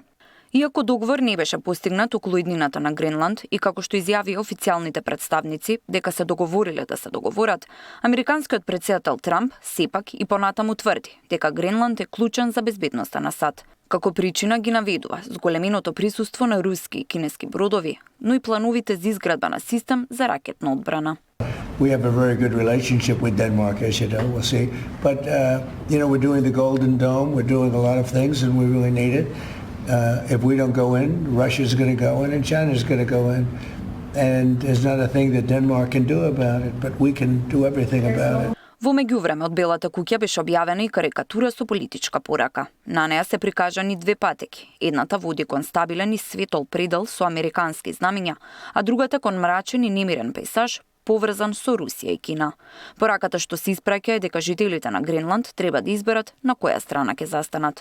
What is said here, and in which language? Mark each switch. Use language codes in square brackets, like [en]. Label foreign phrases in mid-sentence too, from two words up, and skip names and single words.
[mk] Иако договор не беше постигнат околу иднината на Гренланд и како што изјави официјалните представници дека се договориле да се договорат, американскиот претседател Трамп сепак и понатаму тврди дека Гренланд е клучен за безбедноста на САД. Како причина ги наведува зголеменото присуство на руски и кинески бродови, но и плановите за изградба на систем за ракетна одбрана. [en] We have a very good relationship with Denmark, as you know, we'll see. But, we're doing the Golden Dome, we're doing a lot of things, and we really need it. If we don't go in, Russia's going to go in and China's going to go in. And there's not a thing that Denmark can do about it, but we can do everything about it. [mk] Во меѓувреме од Белата куќа беше објавена и карикатура со политичка порака. На неа се прикажани две патеки. Едната води кон стабилен и светол предел со американски знамиња, а другата кон мрачен и немирен пејзаж поврзан со Русија и Кина. Пораката што се испраќа е дека жителите на Гренланд треба да изберат на која страна ќе застанат.